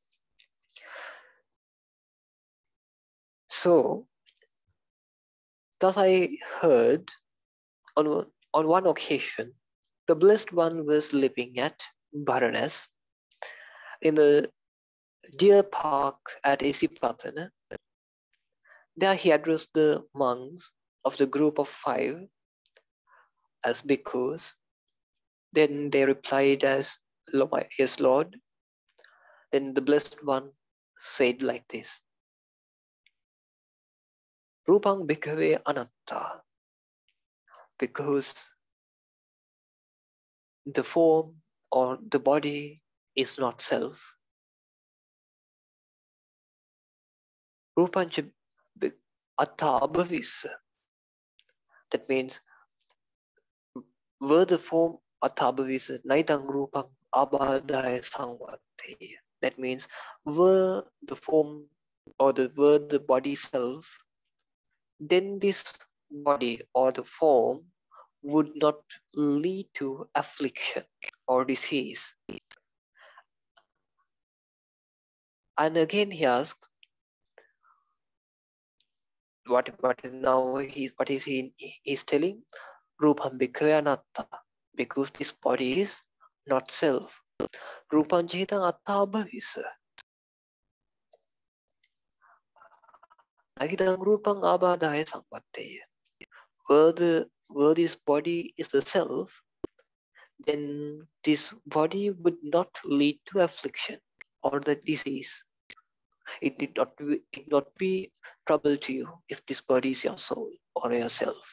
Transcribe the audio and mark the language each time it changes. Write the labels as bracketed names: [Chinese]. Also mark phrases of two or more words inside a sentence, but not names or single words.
[English] So, thus I heard on one occasion, the Blessed One was living at Varanasi in the Deer Park at Isipatana. There he addressed the monks of the group of 5 as bhikkhus. Then they replied as, Yes, Lord. Then the Blessed One said like this, [Pali] Rupang bhikkhave anatta, [English] because the form or the body is not self. [Pali] Rupancha atta abhavis. [English] That means were the form [Pali] atta abhavis naidang rupang abhadaya sangvate. [English] That means were the form or were the body self, then this body or the form would not lead to affliction or disease. And again he asked, what is he is telling? [Pali] Rupam bhikkhave anatta, [English] because this body is not self. [Pali] Rupam cheta atta abhavisa. Nagidang rupang abhadaya sangvatteya. [English] Were this body is the self, then this body would not lead to affliction or the disease. It need not be trouble to you if this body is your soul or yourself.